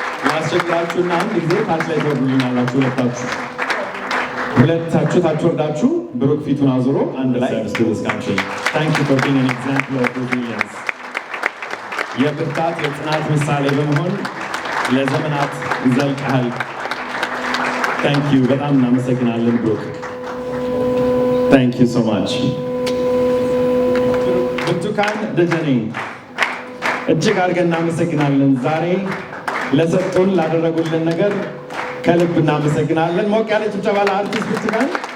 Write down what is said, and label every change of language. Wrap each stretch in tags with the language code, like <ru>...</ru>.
<am>ያስቸግራችሁና አንድ ጊዜ ታች ላይ ተወርዱልናላችሁ። ሁለታችሁ ታች ወርዳችሁ ብሩክ ፊቱን አዙሮ አንድ ላይ</am> <en>Thank you for being an example of resilience.</en> <am>የብርታት የጽናት ምሳሌ በመሆን ለዘመናት ዘልቀሃል።</am> <en>Thank you.</en> <am>በጣም እናመሰግናለን ብሩክ።</am> <en>Thank you so much.</en> <am>ብርቱካን ደጀኔ እጅግ አድርገን እናመሰግናለን። ዛሬ ለሰጡን ላደረጉልን ነገር ከልብ እናመሰግናለን። ሞቅ ያለ ጭብጨባ ለአርቲስት ብርቱካን።</am>